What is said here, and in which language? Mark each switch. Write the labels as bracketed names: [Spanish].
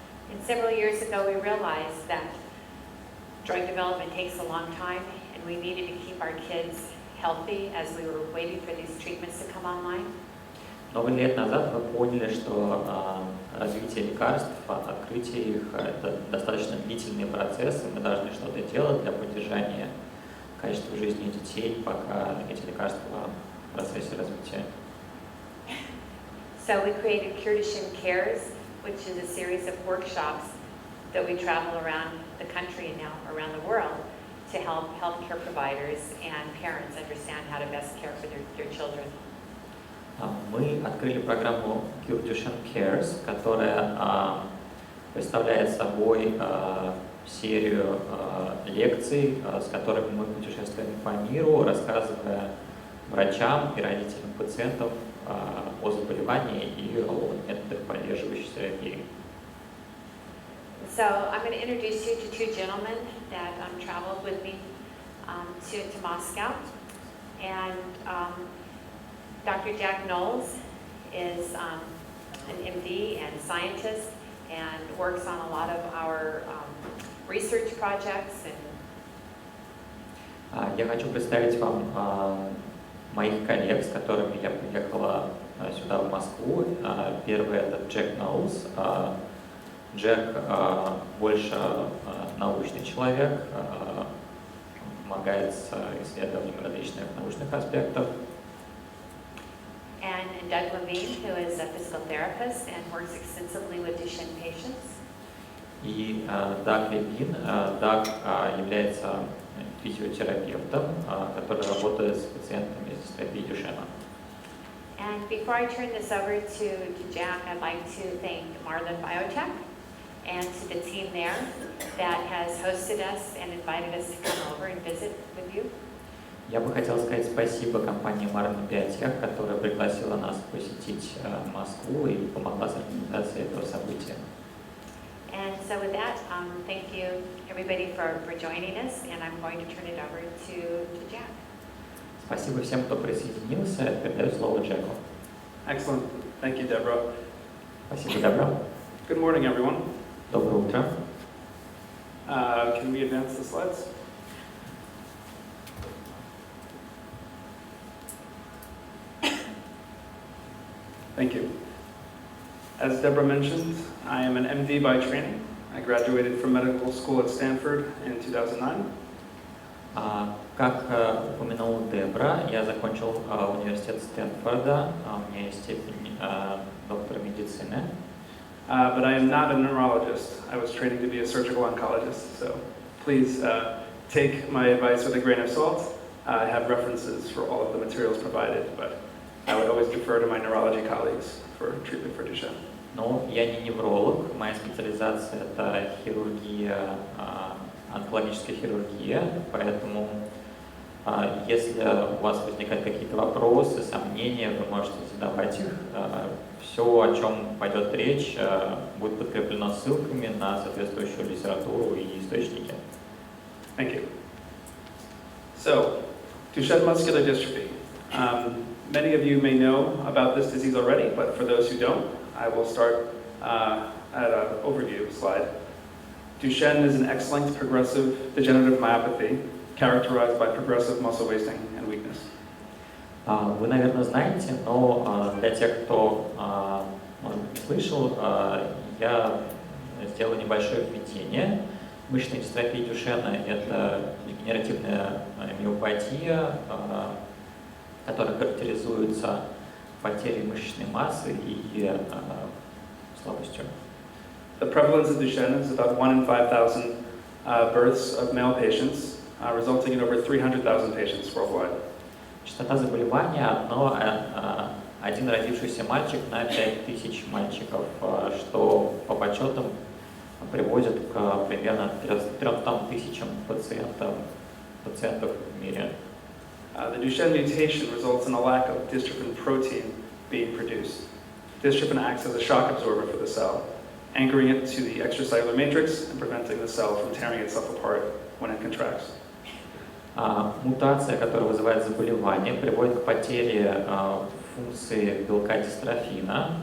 [English] And several years ago, we realized that drug development takes a long time, and we needed to keep our kids healthy as we were waiting for these treatments to come online. [Russian] Много лет назад мы поняли, что развитие лекарств, открытие их – это достаточно длительный процесс, и мы должны что-то делать для поддержания качества жизни детей, пока эти лекарства в процессе развития. [English] So we created Cure Duchenne Cares, which is a series of workshops that we travel around the country and now around the world to help healthcare providers and parents understand how to best care for their children. [Russian] Мы открыли программу Cure Duchenne Cares, которая представляет собой серию лекций, с которыми мы путешествуем по миру, рассказывая врачам и родителям пациентов о заболевании и о методах поддерживающей терапии. [English] So I'm going to introduce you to two gentlemen that traveled with me to Moscow. And Dr. Jack Knowles is an MD and scientist and works on a lot of our research projects and [Russian] Я хочу представить вам моих коллег, с которыми я приехала сюда, в Москву. Первый — это Джек Ноулс. Джек больше научный человек, помогает с исследованием различных научных аспектов. [English] and Doug Levine, who is a physical therapist and works extensively with Duchenne patients. [Russian] И Даг Левин. Даг является физиотерапевтом, который работает с пациентами с дистрофией Дюшена. [English] And before I turn this over to Jack, I'd like to thank Marlin Biotech and to the team there that has hosted us and invited us to come over and visit with you. [Russian] Я бы хотел сказать спасибо компании Marlin Biotech, которая пригласила нас посетить Москву и помогла с организацией этого события. [English] And so with that, thank you everybody for joining us, and I'm going to turn it over to Jack. [Russian] Спасибо всем, кто присоединился. Передаю слово Джеку. [English] Excellent. Thank you, Deborah. [Russian] Спасибо, Добро. [English] Good morning, everyone. [Russian] Доброе утро. [English] Can we advance the slides? Thank you. As Deborah mentioned, I am an MD by training. I graduated from medical school at Stanford in 2009. [Russian] Как упомянул Дебра, я закончил университет Стэнфорда, у меня есть степень доктора медицины. [English] But I am not a neurologist. I was training to be a surgical oncologist, so please take my advice with a grain of salt. I have references for all of the materials provided, but I would always defer to my neurology colleagues for treatment for Duchenne. [Russian] Но я не невролог, моя специализация — это хирургия, онкологическая хирургия, поэтому если у вас возникают какие-то вопросы, сомнения, вы можете задавать их. Все, о чем пойдет речь, будет подкреплено ссылками на соответствующую литературу и источники. [English] Thank you. So, Duchenne muscular dystrophy. Many of you may know about this disease already, but for those who don't, I will start at an overview slide. Duchenne is an X-linked progressive degenerative myopathy characterized by progressive muscle wasting and weakness. [Russian] Вы, наверное, знаете, но для тех, кто, может быть, не слышал, я сделаю небольшое введение. Мышечная дистрофия Дюшена — это дегенеративная миопатия, которая характеризуется потерей мышечной массы и слабостью. [English] The prevalence of Duchenne is about 1 in 5,000 births of male patients, resulting in over 300,000 patients worldwide. [Russian] Частота заболевания один родившийся мальчик на 5000 мальчиков, что по подсчетам приводит к примерно 300 тысячам пациентов в мире. [English] The Duchenne mutation results in a lack of dystrophin protein being produced. Dystrophin acts as a shock absorber for the cell, anchoring it to the extracellular matrix and preventing the cell from tearing itself apart when it contracts. [Russian] Мутация, которая вызывает заболевание, приводит к потере функции белка дистрофина.